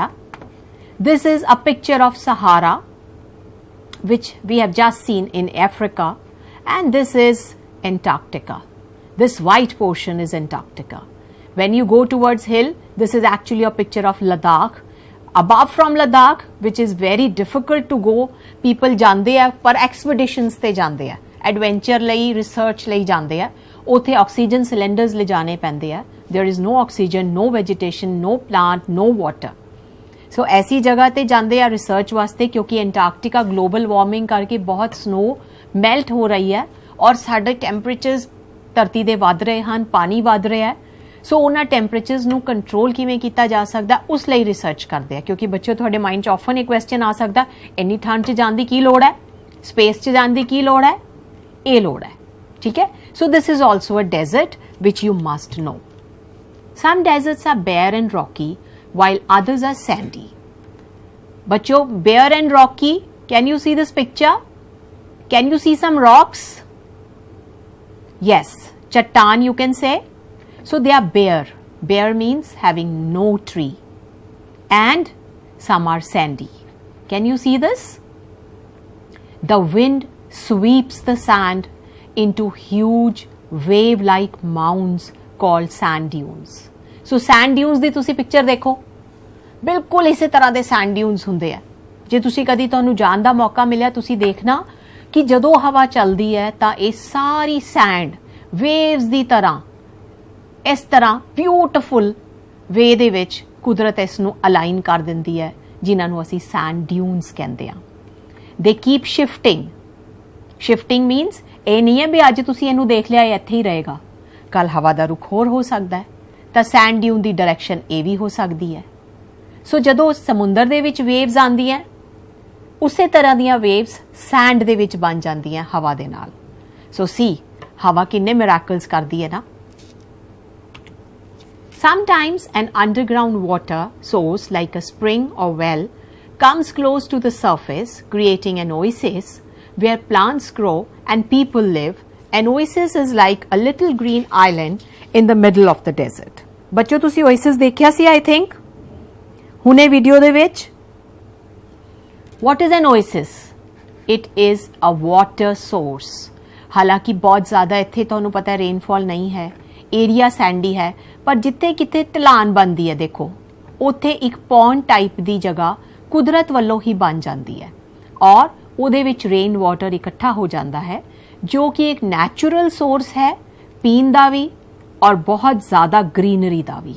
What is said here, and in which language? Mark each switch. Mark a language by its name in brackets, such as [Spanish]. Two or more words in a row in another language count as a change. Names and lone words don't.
[English] This is a picture of Sahara, which we have just seen in Africa, and this is Antarctica. This white portion is Antarctica. When you go towards hill, this is actually a picture of Ladakh. Above from Ladakh, which is very difficult to go, people [Punjabi] ਜਾਂਦੇ ਆ ਪਰ expeditions ਤੇ ਜਾਂਦੇ ਆ, adventure ਲਈ, research ਲਈ ਜਾਂਦੇ ਆ, ਉੱਥੇ ਆਕਸੀਜਨ ਸਿਲੰਡਰਸ ਲਿਜਾਣੇ ਪੈਂਦੇ ਆ। [English] There is no oxygen, no vegetation, no plant, no water. [Punjabi] So ਐਸੀ ਜਗ੍ਹਾ ਤੇ ਜਾਂਦੇ ਆ ਰਿਸਰਚ ਵਾਸਤੇ, ਕਿਉਂਕਿ ਐਂਟਾਰਕਟਿਕਾ [English] global warming [Punjabi] ਕਰਕੇ ਬਹੁਤ [English] snow melt [Punjabi] ਹੋ ਰਹੀ ਹੈ ਔਰ ਸਾਡੇ ਟੈਂਪਰੇਚਰਸ ਧਰਤੀ ਦੇ ਵਧ ਰਹੇ ਹੈਂ, ਪਾਣੀ ਵਧ ਰਿਹਾ ਹੈ। ਸੋ ਉਨ੍ਹਾਂ ਟੈਂਪਰੇਚਰਸ ਨੂੰ ਕੰਟਰੋਲ ਕਿਵੇਂ ਕੀਤਾ ਜਾ ਸਕਦਾ, ਉਸ ਲਈ ਰਿਸਰਚ ਕਰਦੇ ਆ। ਕਿਉਂਕਿ ਬੱਚਿਓ ਤੁਹਾਡੇ ਮਾਈਂਡ 'ਚ ਆਫਨ ਇੱਕ ਕੁਐਸ਼ਚਨ ਆ ਸਕਦਾ, ਇੰਨੀ ਠੰਡ 'ਚ ਜਾਣ ਦੀ ਕੀ ਲੋੜ ਹੈ, ਸਪੇਸ 'ਚ ਜਾਣ ਦੀ ਕੀ ਲੋੜ ਹੈ, ਇਹ ਲੋੜ ਹੈ, स्पेस 'च जाण दी की लोड़ है, ये लोड़ है। ਠੀਕ ਹੈ। [English] So this is also a desert which you must know. Some deserts are bare and rocky while others are sandy. बच्चों, bare and rocky, can you see this picture? Can you see some rocks? Yes, chattan you can say. So they are bare. Bare means having no tree. And some are sandy. Can you see this? The wind sweeps the sand into huge wave-like mounds called sand dunes. [Punjabi] So [English] sand dunes [Punjabi] ਦੀ ਤੁਸੀਂ ਪਿਕਚਰ ਦੇਖੋ, ਬਿਲਕੁਲ ਇਸੇ ਤਰ੍ਹਾਂ ਦੇ [English] sand dunes [Punjabi] ਹੁੰਦੇ ਆ। ਜੇ ਤੁਸੀਂ ਕਦੀ ਤੁਹਾਨੂੰ ਜਾਣ ਦਾ ਮੌਕਾ ਮਿਲਿਆ, ਤੁਸੀਂ ਦੇਖਣਾ ਕਿ ਜਦੋਂ ਹਵਾ ਚੱਲਦੀ ਹੈ ਤਾਂ ਇਹ ਸਾਰੀ ਸੈਂਡ ਵੇਵਸ ਦੀ ਤਰ੍ਹਾਂ, ਇਸ ਤਰ੍ਹਾਂ [English] beautiful way [Punjabi] ਦੇ ਵਿੱਚ ਕੁਦਰਤ ਇਸ ਨੂੰ ਅਲਾਈਨ ਕਰ ਦਿੰਦੀ ਹੈ, ਜਿਨ੍ਹਾਂ ਨੂੰ ਅਸੀਂ [English] sand dunes [Punjabi] ਕਹਿੰਦੇ ਆ। [English] they keep shifting. [Punjabi] ਸ਼ਿਫਟਿੰਗ ਮੀਨਸ ਇਹ ਨਹੀਂ ਹੈ ਵੀ ਅੱਜ ਤੁਸੀਂ ਇਹਨੂੰ ਦੇਖ ਲਿਆ, ਇਹ ਇੱਥੇ ਹੀ ਰਹੇਗਾ, ਕੱਲ ਹਵਾ ਦਾ ਰੁਖ ਹੋਰ ਹੋ ਸਕਦਾ ਹੈ, ਤਾਂ [English] sand dune [Punjabi] ਦੀ ਡਾਇਰੈਕਸ਼ਨ ਇਹ ਵੀ ਹੋ ਸਕਦੀ ਹੈ। ਸੋ ਜਦੋਂ ਸਮੁੰਦਰ ਦੇ ਵਿੱਚ ਵੇਵਸ ਆਉਂਦੀਆਂ, ਉਸੇ ਤਰ੍ਹਾਂ ਦੀਆਂ ਵੇਵਸ ਸੈਂਡ ਦੇ ਵਿੱਚ ਬਣ ਜਾਂਦੀਆਂ ਹਵਾ ਦੇ ਨਾਲ। [English] so see [Punjabi] ਹਵਾ ਕਿੰਨੇ ਮਿਰਾਕਲਸ ਕਰਦੀ ਹੈ ਨਾ। [English] Sometimes an underground water source like a spring or well comes close to the surface, creating an oasis where plants grow and people live. An oasis is like a little green island in the middle of the desert. [Punjabi] ਬੱਚੋ ਤੁਸੀਂ oasis ਦੇਖਿਆ ਸੀ [English] I think [Punjabi] ਹੁਣੇ ਵੀਡੀਓ ਦੇ ਵਿੱਚ. [English] What is an oasis? It is a water source. [Punjabi] ਹਾਲਾਂਕਿ ਬਹੁਤ ਜ਼ਿਆਦਾ ਇੱਥੇ ਤੁਹਾਨੂੰ ਪਤਾ ਹੈ ਰੇਨਫਾਲ ਨਹੀਂ ਹੈ, ਏਰੀਆ ਸੈਂਡੀ ਹੈ, ਪਰ ਜਿੱਥੇ ਕਿਤੇ ਢਲਾਨ ਬਣਦੀ ਹੈ ਦੇਖੋ ਉੱਥੇ ਇੱਕ [English] pond type [Punjabi] ਦੀ ਜਗ੍ਹਾ ਕੁਦਰਤ ਵੱਲੋਂ ਹੀ ਬਣ ਜਾਂਦੀ ਹੈ ਔਰ ਉਹਦੇ ਵਿੱਚ [English] rain water [Punjabi] ਇਕੱਠਾ ਹੋ ਜਾਂਦਾ ਹੈ ਜੋ ਕਿ ਇੱਕ [English] natural source [Punjabi] ਹੈ ਪੀਣ ਦਾ ਵੀ ਔਰ ਬਹੁਤ ਜ਼ਿਆਦਾ ਗ੍ਰੀਨਰੀ ਦਾ ਵੀ.